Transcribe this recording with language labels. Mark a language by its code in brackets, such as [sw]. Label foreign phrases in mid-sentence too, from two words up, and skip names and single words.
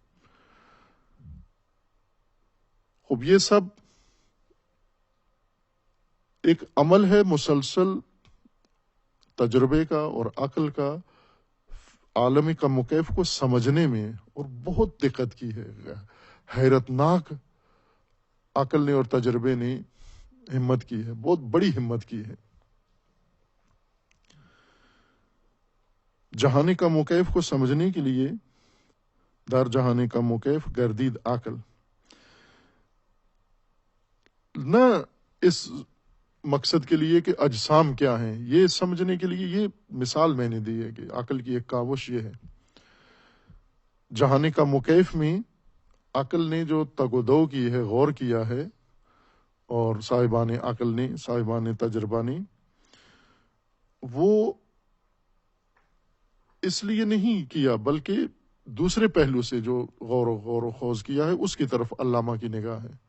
[ur] خوب یہ سب ایک عمل ہے مسلسل تجربے کا اور عقل کا، عالم کم و کیف کو سمجھنے میں، اور بہت دقت کی ہے، حیرت ناک عقل نے اور تجربے نے ہمت کی ہے، بہت بڑی ہمت کی ہے۔ جہان کم و کیف کو سمجھنے کے لیے [fa] در جہان کم و کیف گردید عقل، [ur] نہ اس مقصد کے لیے کہ اجسام کیا ہیں، یہ سمجھنے کے لیے یہ مثال میں نے دی ہے کہ عقل کی ایک کاوش یہ ہے۔ جہان کم و کیف میں عقل نے جو تگ و دو کی ہے، غور کیا ہے، اور صاحبان عقل نے، صاحبان تجربہ نے، وہ اس لیے نہیں کیا بلکہ دوسرے پہلو سے جو غور و خوض کیا ہے اس کی طرف علامہ کی نگاہ ہے۔